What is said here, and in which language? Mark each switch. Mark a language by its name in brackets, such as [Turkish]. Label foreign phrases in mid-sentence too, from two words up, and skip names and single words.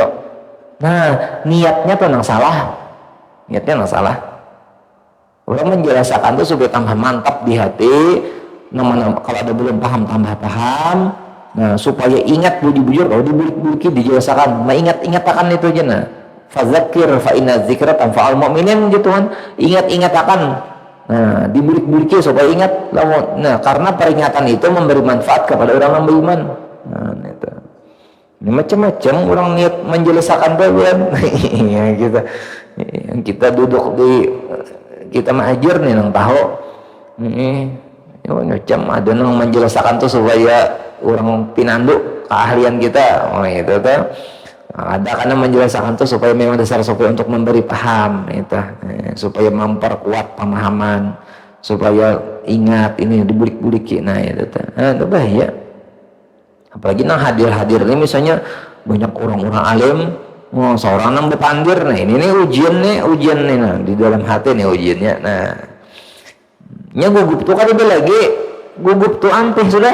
[Banjar] Nah, niatnya tuh nang salah. Niatnya nang salah. Orang menjelaskan tuh supaya tambah mantap di hati. Nama-nama kalau ada belum paham tambah paham. Nah, supaya ingat bujur-bujur kalau dibulik-buliki dijelaskan. Nah, ingat-ingat akan itu aja nah. [Arabic] فذكر فإن الذكرى تنفع المؤمنين [Banjar] gitu kan. Ingat-ingat akan. Nah, dibulik-buliki supaya ingat. Nah, karena peringatan itu memberi manfaat kepada orang yang beriman. Nah, itu. Ini macam-macam orang niat menjelaskan bagian. Ya, kita duduk di kita mengajar nih nang tahu. Macam ada nang menjelaskan tuh supaya orang pinandu keahlian kita. Oh, itu tuh. Ada karena menjelaskan tuh supaya memang dasar supaya untuk memberi paham itu, supaya memperkuat pemahaman, supaya ingat ini dibulik-buliki. Nah itu tuh. Nah, itu bahaya. Apalagi nang hadir-hadir ini misalnya banyak orang-orang alim, seorang nang berpandir. Nah ini nih ujian nih nah di dalam hati nih ujiannya. Nah, nya gugup tuh kan ada lagi gugup tuh ampih sudah.